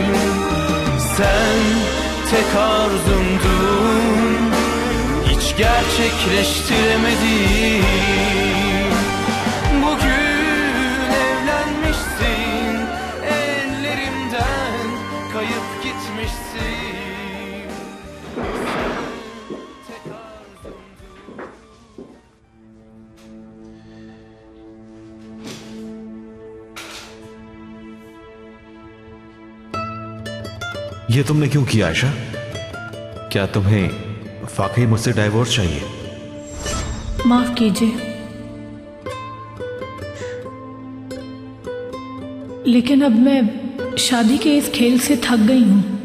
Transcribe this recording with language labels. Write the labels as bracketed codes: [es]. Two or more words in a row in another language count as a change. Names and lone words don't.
[tr] Sen tek arzumdun, hiç gerçekleştiremedin. Bugün evlenmişsin, ellerimden kayıp gitmişsin. Tek arzumdun. [hi] ये तुमने क्यों किया आयशा? क्या तुम्हें वाकई मुझसे डाइवोर्स चाहिए? माफ कीजिए, लेकिन अब मैं शादी के इस खेल से थक गई हूं।